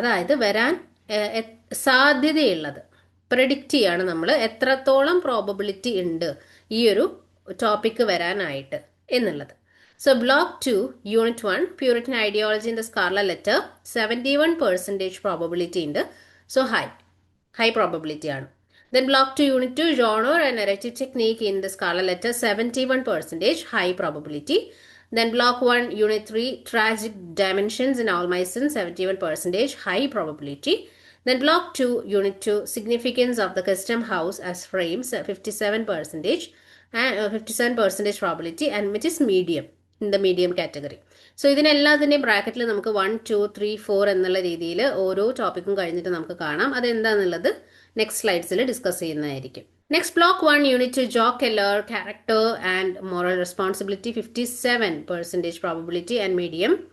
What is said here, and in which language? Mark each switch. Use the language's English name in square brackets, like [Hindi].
[Malayalam] അതായത് വരാൻ സാധ്യതയുള്ളത് പ്രെഡിക്റ്റ് ചെയ്യാണ് നമ്മൾ എത്രത്തോളം പ്രോബബിലിറ്റി ഉണ്ട് ഈ ഒരു ടോപ്പിക്ക് വരാനായിട്ട് എന്നുള്ളത്. [English] So block 2, unit 1, Puritan ideology in the Scarlet Letter 71% probability ഉണ്ട്. So high probability ആണ്. Then block 2, unit 2, genre and narrative technique in the Scarlet Letter 71% high probability. Then block 1, unit 3, tragic dimensions in All My Sins 71% high probability. Then block 2, unit 2, significance of the custom house as frames 57% and 57% probability, and which is medium in the medium category. [Malayalam] So ഇതിനെല്ലാത്തിൻ്റെയും ബ്രാക്കറ്റിൽ നമുക്ക് 1, 2, 3, 4 എന്നുള്ള രീതിയിൽ ഓരോ ടോപ്പിക്കും കഴിഞ്ഞിട്ട് നമുക്ക് കാണാം. അതെന്താന്നുള്ളത് next സ്ലൈഡ്സിൽ discuss ചെയ്യുന്നതായിരിക്കും. [English] Next, block 1, unit 2, Joe Keller, character and moral responsibility 57% probability and medium.